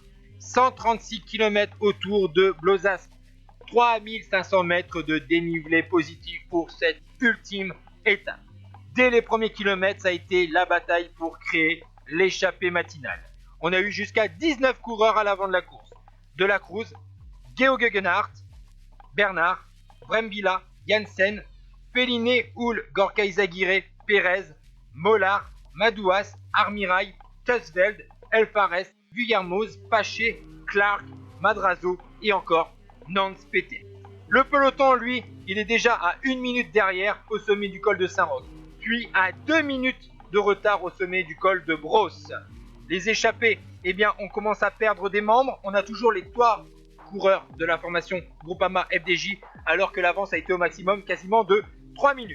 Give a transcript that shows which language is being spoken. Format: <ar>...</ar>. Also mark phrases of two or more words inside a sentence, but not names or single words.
<fr>136 km autour de Blozas, 3500 mètres de dénivelé positif pour cette ultime étape. Dès les premiers kilomètres, ça a été la bataille pour créer l'échappée matinale. On a eu jusqu'à 19 coureurs à l'avant de la course. De la Cruz, Geo Gegenhardt, Bernard, Brembilla, Janssen, Pelliné, Houle, Gorka Izagirre, Pérez, Mollard, Madouas, Armirail, Tussveld, Elfares, Vuillermoz, Paché, Clark, Madrazo et encore Nance Pété. Le peloton, lui, il est déjà à 1 minute derrière au sommet du col de Saint-Roch, puis à 2 minutes de retard au sommet du col de Brosse. Les échappés, eh bien, on commence à perdre des membres. On a toujours les 3 coureurs de la formation Groupama FDJ, alors que l'avance a été au maximum quasiment de 3 minutes.</fr>